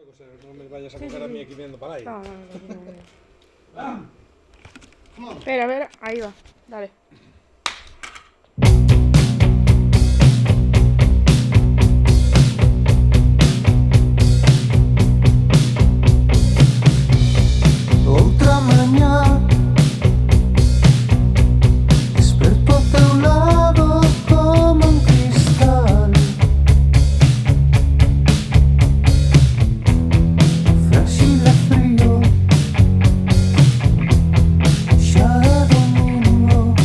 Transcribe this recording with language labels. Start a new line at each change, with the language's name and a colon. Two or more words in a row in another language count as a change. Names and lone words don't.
Spanish: sé, no me vayas a coger a mí aquí viendo para ahí. No. Espera, a ver, ahí va, dale.
Galician: Outra mañá desperto ao teu lado como un cristal, frágil e frío, xa é domingo.